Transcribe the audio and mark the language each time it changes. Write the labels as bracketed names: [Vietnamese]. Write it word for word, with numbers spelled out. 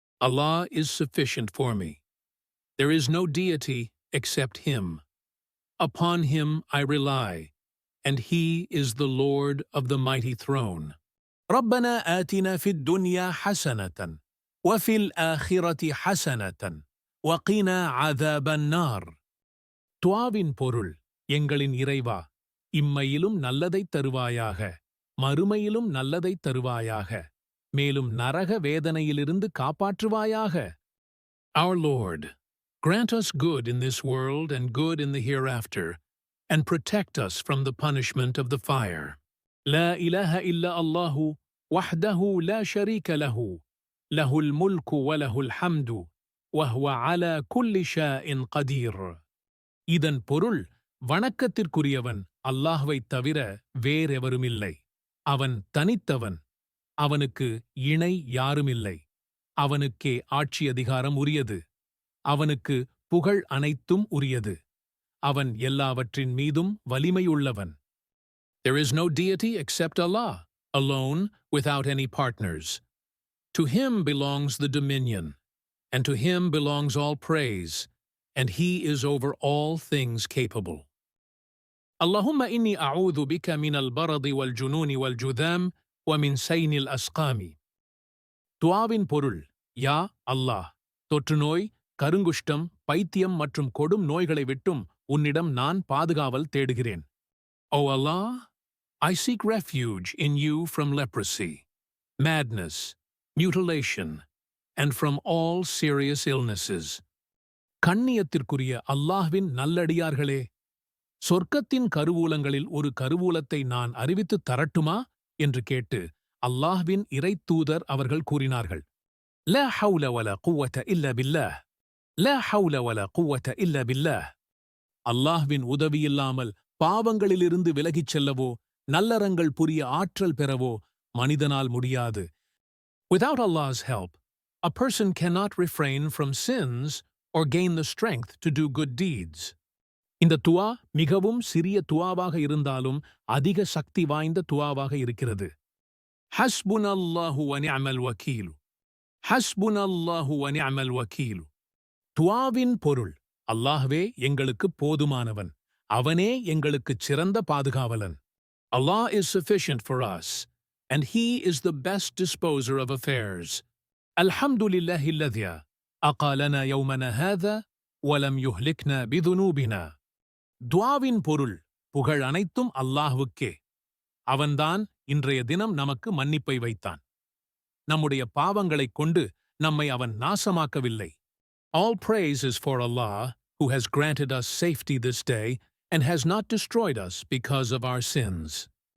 [English] Allah is sufficient for me. There is no deity except Him. Upon Him I rely, and He is the Lord of the mighty throne. [Arabic] ربنا آتنا في الدنيا حسنة وفي الآخرة حسنة وقنا عذاب النار. [Tamil] துஆவின் பொருள்: எங்களின் இறைவா, இம்மையிலும் நல்லதைத் தருவாயாக, மறுமையிலும் நல்லதைத் தருவாயாக, மேலும் நரக வேதனையிலிருந்து காப்பாற்றுவாயாக. [English] Our Lord, grant us good in this world and good in the hereafter, and protect us from the punishment of the fire. [Arabic] لا إله إلا الله وحده لا شريك له، له الملك وله الحمد وهو على كل شيء قدير. [Tamil] இதன் பொருள்: வணக்கத்திற்குரியவன் அல்லாஹ்வைத் தவிர வேறெவருமில்லை. அவன் தனித்தவன், அவனுக்கு இணை யாருமில்லை. அவனுக்கே ஆட்சி அதிகாரம் உரியது, அவனுக்கு புகழ் அனைத்தும் உரியது, அவன் எல்லாவற்றின் மீதும் வலிமையுள்ளவன். [English] There is no deity except Allah, alone, without any partners. To him belongs the dominion, and to him belongs all praise, and he is over all things capable. [Arabic] اللهم إني أعوذ بك من البرد والجنون والجذام ومن سين الأسقام. [Tamil] துஆவின் பொருள்: யா அல்லாஹ், தொற்றுநோய், கருங்குஷ்டம், பைத்தியம் மற்றும் கொடும் நோய்களை விட்டும் உன்னிடம் நான் பாதுகாவல் தேடுகிறேன். [English] O Allah, I seek refuge in you from leprosy, madness, mutilation, and from all serious illnesses. [Tamil] கண்ணியத்திற்குரிய அல்லாஹ்வின் நல்லடியார்களே, சொர்க்கத்தின் கருவூலங்களில் ஒரு கருவூலத்தை நான் அறிவித்துத் தரட்டுமா என்று கேட்டு அல்லாஹ்வின் இறை தூதர் அவர்கள் கூறினார்கள்: [Arabic] லா ஹவுல வலா குவத இல்ல பில்லாஹ், [Tamil] லா ஹவுல வலா குவத இல்ல பில்லாஹ். அல்லாஹ்வின் உதவியில்லாமல் பாவங்களிலிருந்து விலகிச் செல்லவோ நல்லறங்கள் புரிய ஆற்றல் பெறவோ மனிதனால் முடியாது. [English] Without Allah's help, a person cannot refrain from sins or gain the strength to do good deeds. [Tamil] இந்த துஆ மிகவும் சிறிய துஆவாக இருந்தாலும் அதிக சக்தி வாய்ந்த துஆவாக இருக்கிறது. [Arabic] حسبنا الله ونعم الوكيل، حسبنا الله ونعم الوكيل. [Tamil] துஆவின் பொருள்: அல்லாஹ்வே எங்களுக்குப் போதுமானவன், அவனே எங்களுக்குச் சிறந்த பாதுகாவலன். [English] Allah is sufficient for us, and He is the best disposer of affairs. [Arabic] الحمد لله الذي أقالنا يومنا هذا ولم يهلكنا بذنوبنا. [Tamil] துஆவின் பொருள்: புகழ் அனைத்தும் அல்லாஹ்வுக்கே, அவன்தான் இன்றைய தினம் நமக்கு மன்னிப்பை வைத்தான், நம்முடைய பாவங்களைக் கொண்டு நம்மை அவன் நாசமாக்கவில்லை. [English] All praise is for Allah, who has granted us safety this day and has not destroyed us because of our sins.